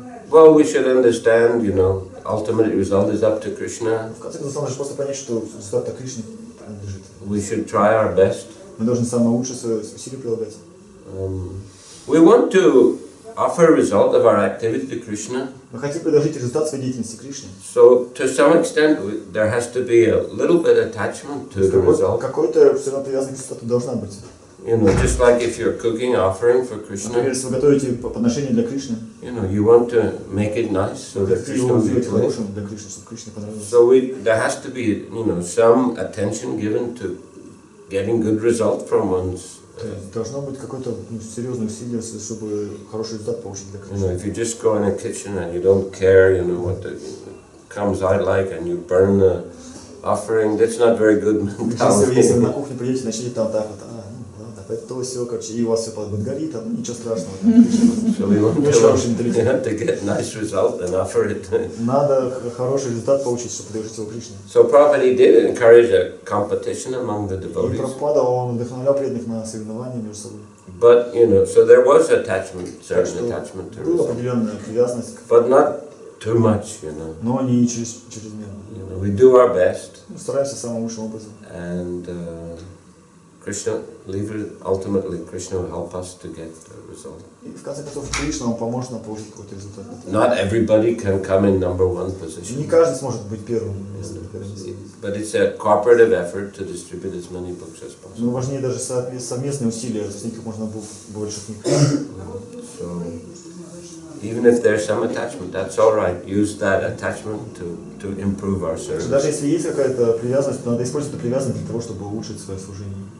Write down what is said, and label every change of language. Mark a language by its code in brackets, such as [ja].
[en] Well, we should understand, ultimate result is up to Krishna. [ru] В конце концов, нужно просто понять, что результат Кришне принадлежит. [en] We should try our best. [ru] Мы должны самое лучшее свое усилие прилагать. [en] We want to offer a result of our activity to Krishna. [ru] Мы хотим предложить результат своей деятельности Кришне. [en] So, to some extent, there has to be a little bit attachment to the result. [ru] Какой-то все равно привязанность к результату должна быть. [en] Just like if you're cooking offering for Krishna. [ru] Например, если вы готовите подношение для Кришны, [en] you want to make it nice so that Krishna will be pleased. [ru] для Кришны, чтобы Кришне понравилось. [en] So there has to be, some attention given to getting good result from one's. [ru] Должно быть какое-то серьезное усилие, чтобы хороший результат получить для Кришны. [en] If you just go in a kitchen and you don't care, what comes out like, and you burn the offering, that's not very good mentality. [ru] Если вы на кухню придете, начнете там так вот, то все, короче, и у вас все подгорит, ничего страшного. [en] So we want to get nice result and offer it. [ru] Надо хороший результат получить, чтобы предложить его Кришне. [en] So Prabhupada did encourage a competition among the [ru] И [en] devotees. [ru] Прабхупада, он вдохновлял преданных на соревнования между собой. [en] But so there was attachment, certain attachment to [ru] Была [en] result. [ru] определенная привязанность, [en] But not too much, [ru] но не чрезмерно. [en] We do our best. [ru] Стараемся самым лучшим образом. [en] And Krishna, ultimately, Krishna will help us to get the result. [ru] И в конце концов, Кришна, он поможет нам получить какой-то результат. [en] Not everybody can come in number one position. [ru] Не каждый сможет быть первым. [en] But it's a cooperative effort to distribute as many books as possible. [ru] Но важнее даже совместные усилия, распространить как можно больше книг. [en] So, even if there's some attachment, that's all right. Use that attachment to improve our service. [ru] Даже если есть какая-то привязанность, то надо использовать эту привязанность для того, чтобы улучшить свое служение.